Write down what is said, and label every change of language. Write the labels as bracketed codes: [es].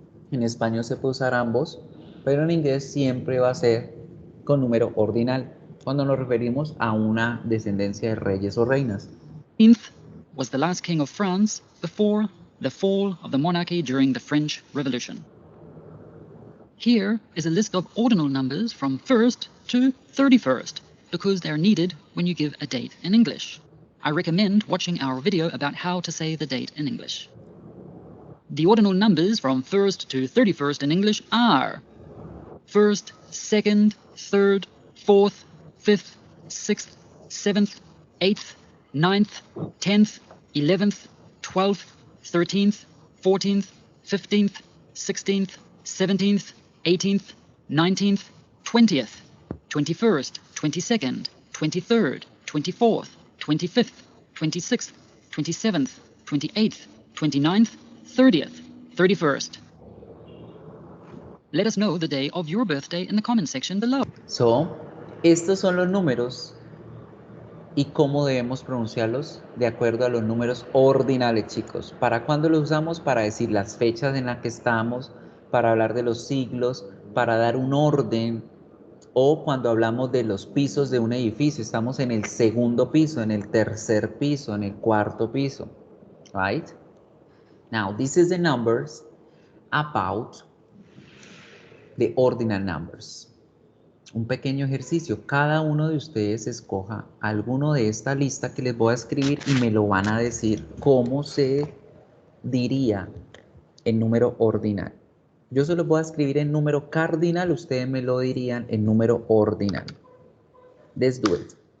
[es] En español se puede usar ambos, pero en inglés siempre va a ser con número ordinal, cuando nos referimos a una descendencia de reyes o reinas. [en] Was the last king of France before the fall of the monarchy during the French Revolution. Here is a list of ordinal numbers from 1st to 31st, because they're needed when you give a date in English. I recommend watching our video about how to say the date in English. The ordinal numbers from 1st to 31st in English are 1st, 2nd, 3rd, 4th, 5th, 6th, 7th, 8th, 9th, 10th, 11th, 12th, 13th, 14th, 15th, 16th, 17th, 18th, 19th, 20th, 21st, 22nd, 23rd, 24th, 25th, 26th, 27th, 28th, 29th, 30th, 31st. Let us know the day of your birthday in the comment section below. [es] So, estos son los números y cómo debemos pronunciarlos de acuerdo a los números ordinales, chicos. ¿Para cuándo los usamos? Para decir las fechas en las que estamos, para hablar de los siglos, para dar un orden, o cuando hablamos de los pisos de un edificio, estamos en el segundo piso, en el tercer piso, en el cuarto piso, right? [en] Now, this is the numbers about the ordinal numbers. [es] Un pequeño ejercicio, cada uno de ustedes escoja alguno de esta lista que les voy a escribir y me lo van a decir cómo se diría el número ordinal. Yo se los voy a escribir en número cardinal, ustedes me lo dirían en número ordinal. [en] Let's do it.